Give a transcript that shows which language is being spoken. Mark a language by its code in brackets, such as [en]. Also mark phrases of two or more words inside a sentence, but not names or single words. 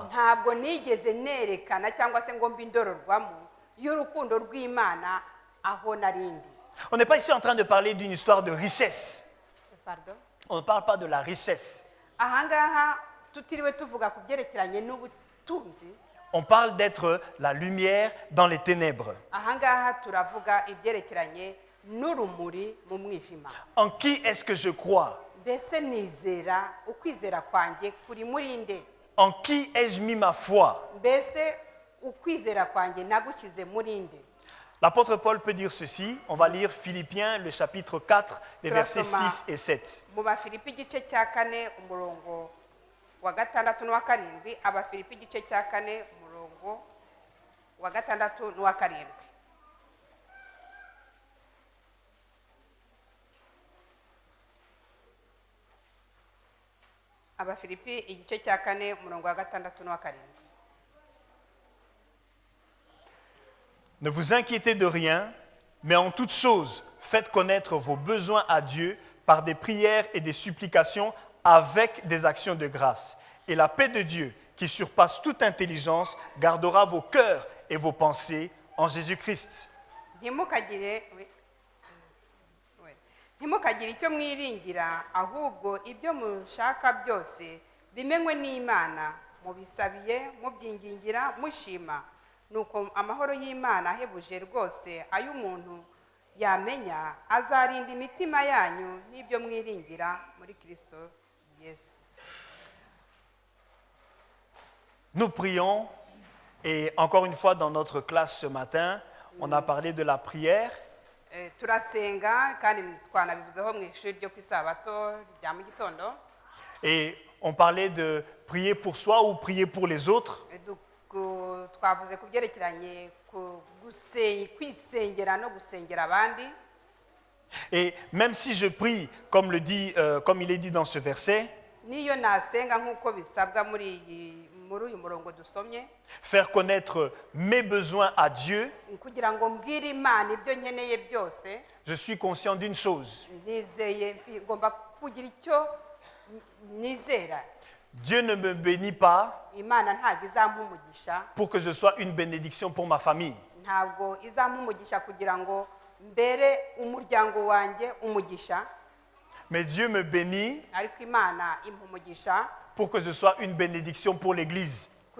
[rw] ntabwo nigeze nerekana cyangwa se ngo mbe indororwamo y'urukundo rw'Imana aho narindi. [fr] On n'est pas ici en train de parler d'une histoire de richesse. Pardon? On ne parle pas de la richesse. [rw] ahangaha tutiriwe tuvuga ku byerekeranye n'ubutunzi. [fr] On parle d'être la lumière dans les ténèbres. [rw] ahangaha turavuga ibyerekeranye n'urumuri mu mwijima. [fr] En qui est-ce que je crois? [rw] mbese nizera ukwizera kwanjye kuri murinde. [fr] En qui ai-je mis ma foi? [rw] mbese ukwizera kwanjye nagukize murinde. [fr] L'apôtre Paul peut dire ceci. On va lire Philippiens, le chapitre 4, les versets 6 et 7. [rw] mu bafilipi igice cya 4 umurongo wa 6 n'uwa 7. abafilipi igice cya 4 umurongo wa 6 n'uwa 7. abafilipi igice cya 4 umurongo wa 6 n'uwa 7. [fr] Ne vous inquiétez de rien, mais en toute chose, faites connaître vos besoins à Dieu par des prières et des supplications avec des actions de grâce. Et la paix de Dieu, qui surpasse toute intelligence, gardera vos cœurs et vos pensées en Jésus-Christ. [rw] ntimukagire icyo mwiringira ahubwo ibyo mushaka byose bimenywe n'Imana mubisabiye mubyingingira mushima. nuko amahoro y'Imana ahebuje rwose ay'umuntu yamenya azarinda imitima yanyu n'ibyo mwiringira muri Kristo Yesu. [fr] Nous prions, et encore une fois dans notre classe ce matin, on a parlé de la prière. [rw] turasenga kandi twanabivuzeho mu ishuri ryo ku isabato rya mu gitondo. [fr] Et on parlait de prier pour soi ou prier pour les autres. [rw] twavuze ku byerekeranye kwisengera no gusengera abandi. [fr] Et même si je prie, comme il est dit dans ce verset, [rw] niyo nasenga nk'uko bisabwa muri uyu murongo dusomye, [fr] faire connaître mes besoins à Dieu, [rw] kugira ngo mbwire Imana ibyo nkeneye byose, [fr] je suis conscient d'une chose. [rw] nizeye ngomba kugira icyo nizera. [fr] Dieu ne me bénit pas [rw] Imana ntabwo izampa umugisha, [fr] pour que je sois une bénédiction pour ma famille. [rw] ntabwo izampa umugisha kugira ngo mbere umuryango wanjye umugisha, [fr] Mais Dieu me bénit [rw] ariko Imana impa umugisha [fr] pour que je sois une bénédiction pour l'Église.